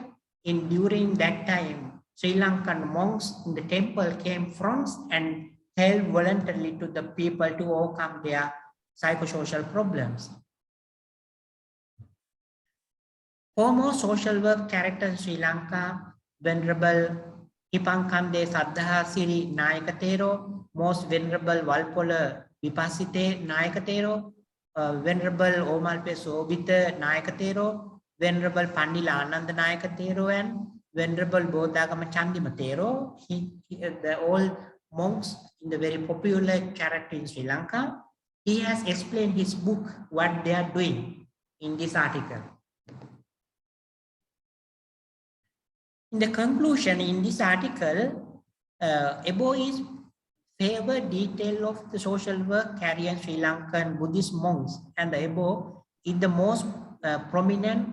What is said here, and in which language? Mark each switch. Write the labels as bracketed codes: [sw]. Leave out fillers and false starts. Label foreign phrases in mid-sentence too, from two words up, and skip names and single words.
[en] During that time, Sri Lankan monks in the temple came fronts and helped voluntarily to the people to overcome their psychosocial problems. Foremost social work character in Sri Lanka, Venerable Ipankamde Saddha Siri Nayakatero, Most Venerable Walpola Vipasite Nayakatero, Venerable Omalpe Sobita Nayakatero, Venerable Pandila Ananda Nayakatero, and Venerable Bodhagama Chandimatero. The old monks in the very popular character in Sri Lanka. He has explained his book, what they are doing in this article. In the conclusion in this article, above is favored detail of the social work carried in Sri Lankan Buddhist monks, and the above is the most prominent.